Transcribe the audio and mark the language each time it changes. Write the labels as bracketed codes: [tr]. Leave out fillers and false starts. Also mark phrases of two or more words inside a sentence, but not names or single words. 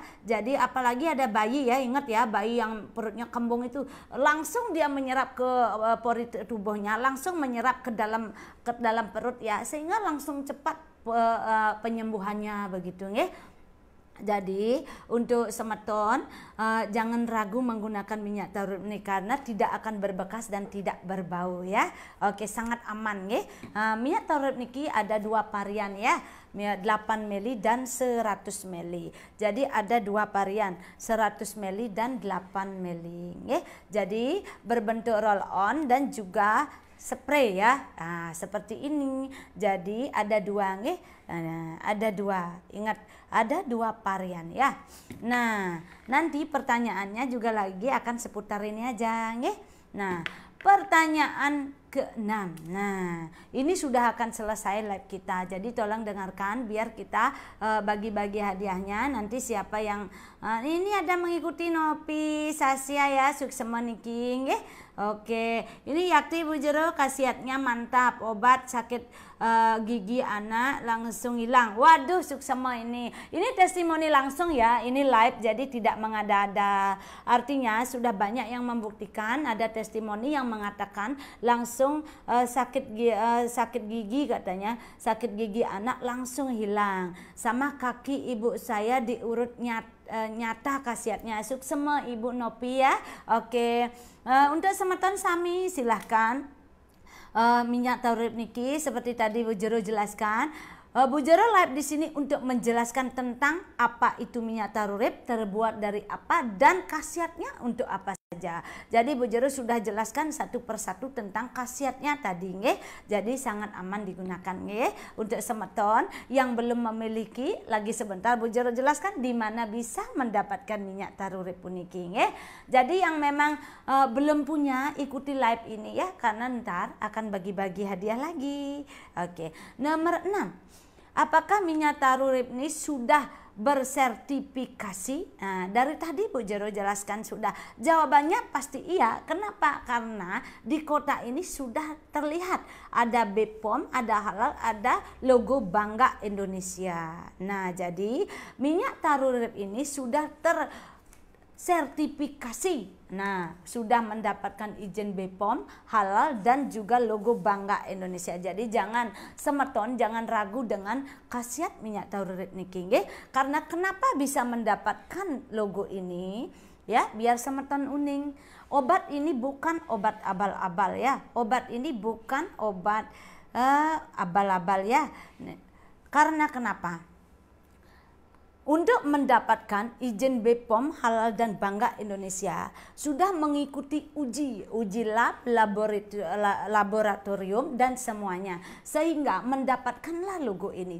[id] Jadi apalagi ada bayi ya, ingat ya, bayi yang perutnya kembung itu langsung dia menyerap ke pori tubuhnya, langsung menyerap ke dalam perut ya, sehingga langsung cepat penyembuhannya begitu ya. Jadi untuk semeton jangan ragu menggunakan minyak taruh urip ini karena tidak akan berbekas dan tidak berbau ya. Oke, sangat aman ya. Minyak taruh urip niki ada dua varian ya. 8 ml dan 100 ml. Jadi ada dua varian, 100 ml dan 8 ml ya. Jadi berbentuk roll on dan juga spray ya. Nah, seperti ini. Jadi ada dua nih. Ada dua. Ingat, ada dua varian ya. Nah, nanti pertanyaannya juga lagi akan seputar ini aja nggih. Nah, pertanyaan ke-6. Nah, ini sudah akan selesai live kita. Jadi tolong dengarkan biar kita bagi-bagi hadiahnya. Nanti siapa yang ini ada mengikuti Nopi Sasya ya, [ban] suksema niki nggih. [id] Oke, ini Yakti Bu Jero khasiatnya mantap. Obat sakit gigi anak langsung hilang. Waduh, suksema ini. Ini testimoni langsung ya. Ini live jadi tidak mengada-ada. Artinya sudah banyak yang membuktikan, ada testimoni yang mengatakan langsung sakit gigi katanya, sakit gigi anak langsung hilang. Sama kaki ibu saya diurut nyata khasiatnya. Suksema Ibu Nopi ya. Oke. Untuk [ban] semeton sami [id] silahkan minyak taurip niki seperti tadi Bu Jero jelaskan. Bu Jero live di sini untuk menjelaskan tentang apa itu minyak taurip, terbuat dari apa dan khasiatnya untuk apa saja. Jadi Bu Jero sudah jelaskan satu persatu tentang khasiatnya tadi nggih. Jadi sangat aman digunakan nggih. Untuk semeton yang belum memiliki, lagi sebentar Bu Jero jelaskan di mana bisa mendapatkan minyak taurip [ban] puniki nggih. [id] Jadi yang memang belum punya, ikuti live ini ya, karena ntar akan bagi-bagi hadiah lagi. Oke. Nomor 6. Apakah minyak taurip ini sudah bersertifikasi? Nah, dari tadi Bu Jero jelaskan sudah. Jawabannya pasti iya. Kenapa? Karena di kota ini sudah terlihat ada BPOM, ada halal, ada logo Bangga Indonesia. Nah, jadi minyak taurip ini sudah sertifikasi. Nah, sudah mendapatkan izin BPOM, halal dan juga logo Bangga Indonesia. Jadi jangan semeton, jangan ragu dengan khasiat minyak taurip [ban] niki nggih. [id] Karena kenapa bisa mendapatkan logo ini? Ya, biar [ban] semeton uning. [id] Obat ini bukan obat abal-abal ya. Obat ini bukan obat abal-abal ya. Karena kenapa? Untuk mendapatkan izin BPOM halal dan Bangga Indonesia sudah mengikuti uji lab, laboratorium dan semuanya, sehingga mendapatkanlah logo ini.